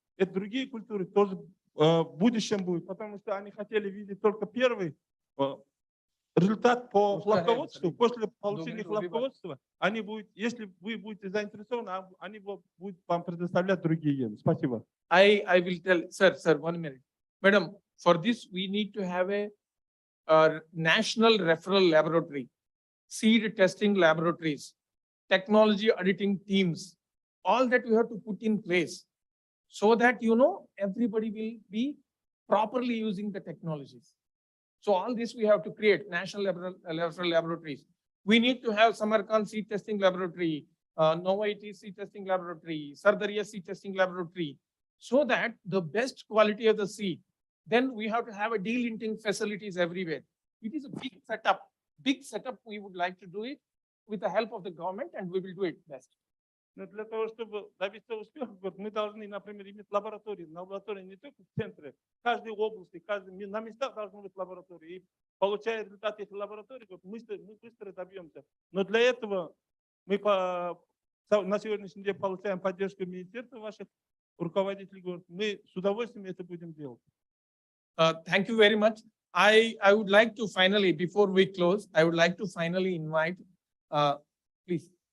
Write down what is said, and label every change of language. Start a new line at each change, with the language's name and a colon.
Russian: Это другие культуры тоже в будущем будет, потому что они хотели видеть только первый результат по хлопководству. После получения хлопководства, они будут, если вы будете заинтересованы, они будут вам предоставлять другие гены. Спасибо.
English: I will tell, sir, 1 minute. Madam, for this, we need to have a national referral laboratory, seed testing laboratories, technology auditing teams, all that we have to put in place so that, everybody will be properly using the technologies. So all this we have to create, national referral laboratories. We need to have Samarkand seed testing laboratory, Novaiti seed testing laboratory, Sardaria seed testing laboratory, so that the best quality of the seed. Then we have to have a delinting facilities everywhere. It is a big setup. We would like to do it with the help of the government, and we will do it best.
Russian: Но для того, чтобы добиться успеха, мы должны, например, иметь лаборатории. На лаборатории не только в центре, в каждой области, на местах должны быть лаборатории. И получая результаты этих лабораторий, мы быстро добьемся. Но для этого мы на сегодняшний день получаем поддержку министерства, ваших руководителей. Мы с удовольствием это будем делать.
English: Thank you very much. I would like to finally, before we close, I would like to finally invite, please.